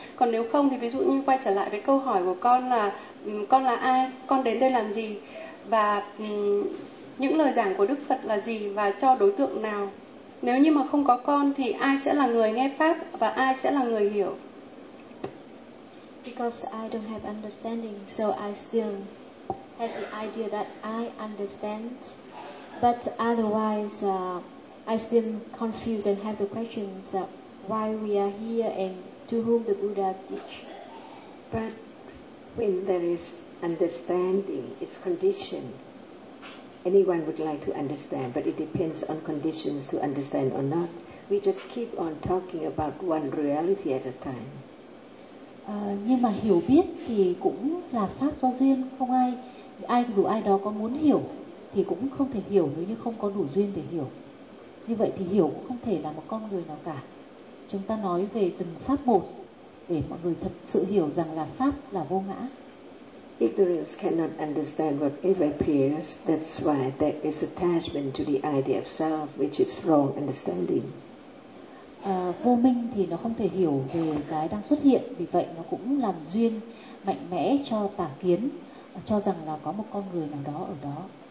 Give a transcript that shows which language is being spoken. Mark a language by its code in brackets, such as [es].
[vi] Còn nếu không thì ví dụ như quay trở lại với câu hỏi của con là con là ai, con đến đây làm gì, và những lời giảng của Đức Phật là gì và cho đối tượng nào. Nếu như mà không có con thì ai sẽ là người nghe pháp và ai sẽ là người hiểu? [en] Because I don't have understanding, so I still have the idea that I understand, but otherwise I still confused and have the questions why we are here and to whom the Buddha teach. But when there is understanding, it's conditioned. Anyone would like to understand, but it depends on conditions to understand or not. We just keep on talking about one reality at a time. [vi] Nhưng mà hiểu biết thì cũng là pháp do duyên, không ai ai dù ai đó có muốn hiểu thì cũng không thể hiểu nếu như không có đủ duyên để hiểu. Như vậy thì hiểu cũng không thể là một con người nào cả. Chúng ta nói về từng pháp một để mọi người thật sự hiểu rằng là pháp là vô ngã. [en] Ignorance cannot understand whatever appears. That's why there is attachment to the idea of self, which is wrong understanding. [vi] Vô minh thì nó không thể hiểu về cái đang xuất hiện, vì vậy nó cũng làm duyên mạnh mẽ cho tà kiến, cho rằng là có một con người nào đó ở đó.